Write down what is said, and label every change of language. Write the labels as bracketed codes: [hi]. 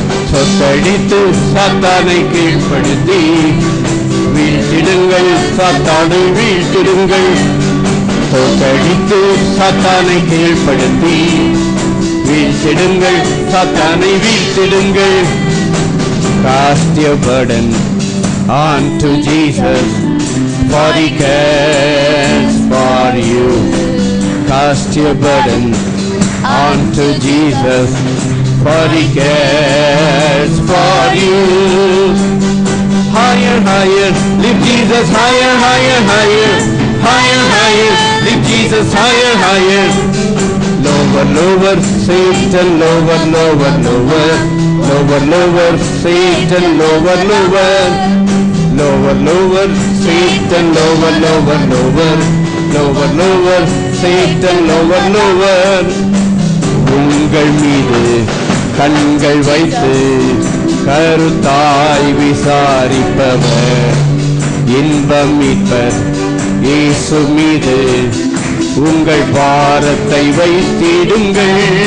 [ta] சொத்தடித்து சாத்தானை கீழ்ப்படுத்தி வீழ்த்திடுங்கள், சாத்தானை வீழ்த்திடுங்கள். தோற்கடித்து சாத்தானை கீழ்ப்படுத்தி வீழ்த்திடுங்கள், சாத்தானை வீழ்த்திடுங்கள். [en] Cast your burden onto Jesus, for He cares for you. Cast your burden unto Jesus, for he cares for you. Higher, higher, lift Jesus higher, higher, higher. Higher, higher, lift Jesus higher, higher. Lower, lower, Satan, lower, lower, lower. Lower, lower, Satan, lower, lower. Lower, lower, Satan, lower, lower, lower. Lower, lower, Satan, lower, lower. [ta] உங்கள் மீது கண்கள் வைத்து கருத்தாய் விசாரிப்பவர் இன்பம் மீட்பர் இயேசு மீது உங்கள் பாரத்தை வைத்திடுங்கள்.